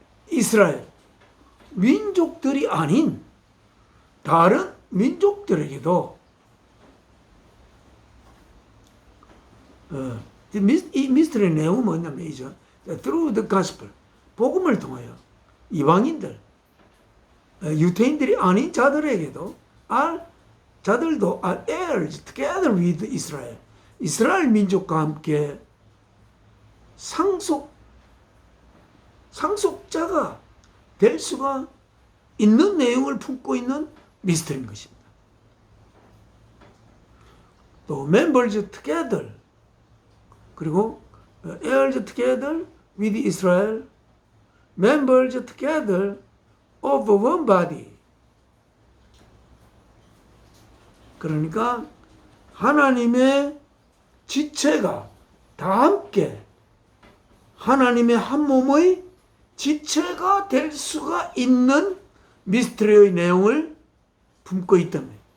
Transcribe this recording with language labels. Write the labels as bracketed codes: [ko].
[ko] 이스라엘 민족들이 아닌 다른 민족들에게도 이 미스터리의 내용은 뭐냐면 이죠. [en] Through the gospel, [ko] 복음을 통하여 이방인들, 유대인들이 아닌 자들에게도 자들도 [en] are heirs together with Israel. [ko] 이스라엘 민족과 함께 상속자가 될 수가 있는 내용을 품고 있는 미스터리인 것입니다. 또 [en] members together, [ko] 그리고 [en] heirs together with Israel, members together of one body. [ko] 그러니까 하나님의 지체가 다 함께 하나님의 한 몸의 지체가 될 수가 있는 미스터리의 내용을 품고 있다며.